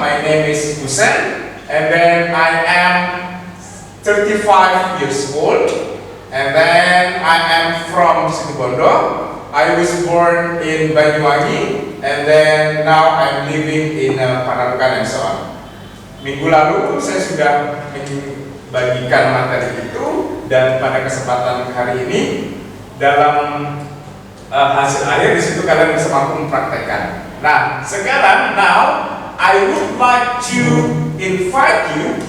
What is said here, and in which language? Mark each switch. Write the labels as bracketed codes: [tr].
[en] My name is Husen. And then I am 35 years old. And then I am from Situbondo. I was born in Banyuwangi, and then now I'm living in Panarukan and so on. [id] Minggu lalu saya sudah membagikan materi itu, dan pada kesempatan hari ini dalam hasil akhir di situ kalian bisa mampu mempraktekkan. Nah, sekarang [en] I would like to invite you.